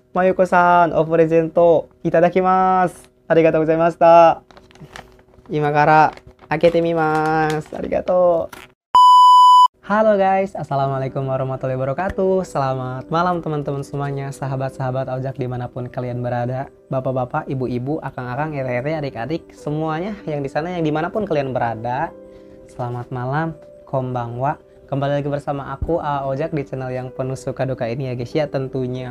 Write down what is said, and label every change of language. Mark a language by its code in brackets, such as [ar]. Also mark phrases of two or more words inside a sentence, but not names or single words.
[ja] 真由子さん、お・プレゼントいただきます。ありがとうございました. 今から開けてみます. Arigatou. [id] Halo guys, [ar] السلام عليكم ورحمة الله وبركاته. [id] Selamat malam teman-teman semuanya, sahabat-sahabat ojek dimanapun kalian berada, bapak-bapak, ibu-ibu, akang-akang, ere-ere, adik-adik, semuanya yang di sana, yang dimanapun kalian berada. Selamat malam, konbanwa. Kembali lagi bersama aku Ojak di channel yang penuh suka duka ini ya guys ya tentunya.